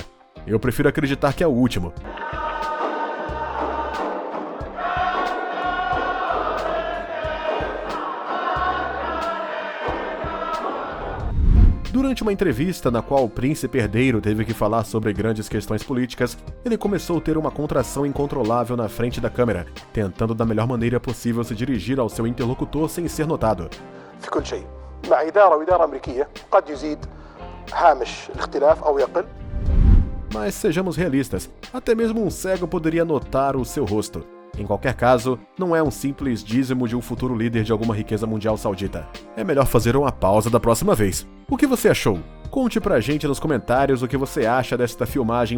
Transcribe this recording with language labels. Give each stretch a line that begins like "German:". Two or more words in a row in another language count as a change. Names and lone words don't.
Portuguese: Eu prefiro acreditar que é o último. Durante uma entrevista na qual o príncipe herdeiro teve que falar sobre grandes questões políticas, ele começou a ter uma contração incontrolável na frente da câmera, tentando da melhor maneira possível se dirigir ao seu interlocutor sem ser notado.
Arabic: في كل شيء مع إدارة وإدارة أمريكية قد يزيد هامش الاختلاف أو يقل.
Portuguese: Mas sejamos realistas, até mesmo um cego poderia notar o seu rosto. Em qualquer caso, não é um simples dízimo de um futuro líder de alguma riqueza mundial saudita. É melhor fazer uma pausa da próxima vez. O que você achou? Conte pra gente nos comentários o que você acha desta filmagem embaraçosa.